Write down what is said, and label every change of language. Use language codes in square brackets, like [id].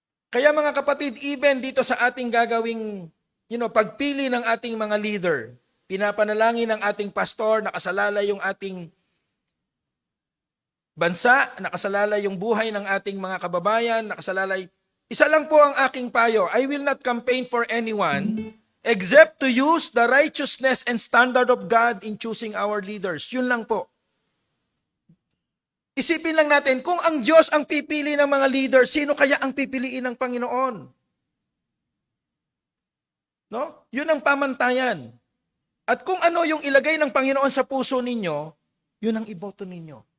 [tl] Kaya mga kapatid, even dito sa ating gagawing, pagpili ng ating mga leader, pinapanalangin ng ating pastor, nakasalalay yung ating bansa, nakasalalay yung buhay ng ating mga kababayan, nakasalalay. [en] Isa lang po ang aking payo, I will not campaign for anyone, except to use the righteousness and standard of God in choosing our leaders. Yun lang po. [tl] Isipin lang natin, kung ang Diyos ang pipili ng mga leader, sino kaya ang pipiliin ng Panginoon? No? Yun ang pamantayan. At kung ano yung ilagay ng Panginoon sa puso ninyo, yun ang iboto ninyo.